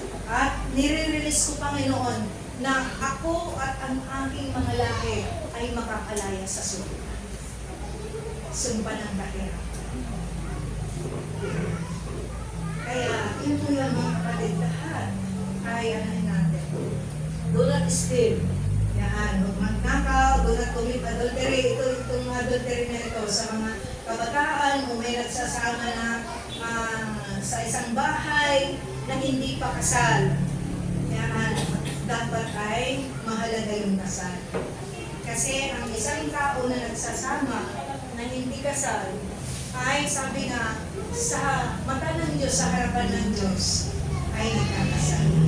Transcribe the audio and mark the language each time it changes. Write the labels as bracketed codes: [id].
[tl] At nire-release ko, Panginoon, na ako at ang aking mga lahi ay makakalaya sa sumpa. Sumpa ng kahirapan. Kaya, yun po yung mga kapatid, lahat ay anahin natin. [en] Do not steal. [tl] Yan, huwag magnakaw, [en] do not commit adultery. [tl] Itong adultery na ito sa mga kabataan, kung may nagsasama na sa isang bahay na hindi pa kasal. Yan, dapat ay mahalaga yung kasal. Kasi ang isang tao na nagsasama na hindi kasal ay sabi nga sa mata ng Diyos, sa harapan ng Diyos ay nagkakasal.